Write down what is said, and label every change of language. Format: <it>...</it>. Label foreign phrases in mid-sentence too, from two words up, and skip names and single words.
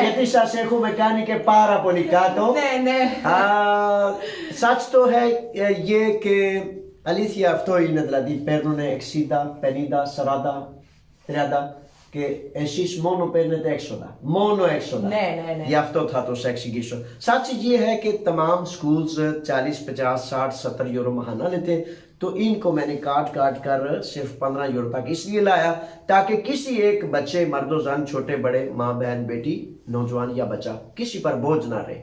<el>Γιατί σας έχουμε κάνει και πάρα πολύ κάτω. Ναι, ναι. Σας το και αλήθεια αυτό είναι, δηλαδή παίρνουν 60, 50, 40, 30 και εσείς μόνο παίρνετε έξοδα. Μόνο έξοδα. Ναι, ναι, ναι. Γι' αυτό θα το εξηγήσω.</el> <ur>سچ یہ ہے کہ تمام سکولز 40, 50, 60, 70 یورو مہینہ لیتے، تو ان کو میں نے کاٹ کر صرف 15 یورو تک اس لیے لایا تاکہ کسی ایک بچے، مرد و زن، چھوٹے بڑے، ماں بہن بیٹی، نوجوان یا بچہ، کسی پر بوجھ نہ رہے.</ur>